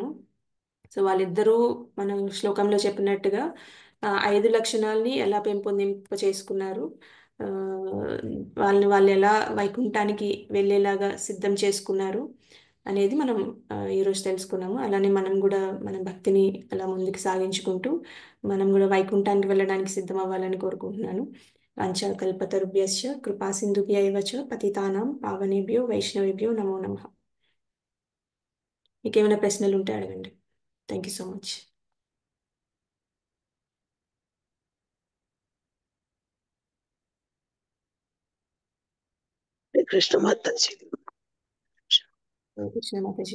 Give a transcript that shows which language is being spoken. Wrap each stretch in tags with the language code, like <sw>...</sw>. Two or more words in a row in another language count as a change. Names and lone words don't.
<te>సో వాళ్ళిద్దరూ మన శ్లోకంలో చెప్పినట్టుగా 5 లక్షణాలని ఎలా పెంపొందింప చేసుకున్నారు, వాళ్ళు ఎలా వైకుంఠానికి వెళ్ళేలాగా సిద్ధం చేసుకున్నారు అనేది మనం ఈరోజు తెలుసుకున్నాము. అలానే మనం కూడా మన భక్తిని అలా ముందుకు సాగించుకుంటూ మనం కూడా వైకుంఠానికి వెళ్ళడానికి సిద్ధం అవ్వాలని కోరుకుంటున్నాను.</te> <sa>వాంఛాకల్పతరుభ్యశ్చ కృపా సింధుభ్య ఏవ చ పతితానాం పావనేభ్యో వైష్ణవేభ్యో నమో నమః.</sa> <te>మీకు ఏమైనా ప్రశ్నలు ఉంటే అడగండి.</te> <en>Thank you so much.</en> <te>కృష్ణ మాతాజీ. కృష్ణ మాతాజీ.</te>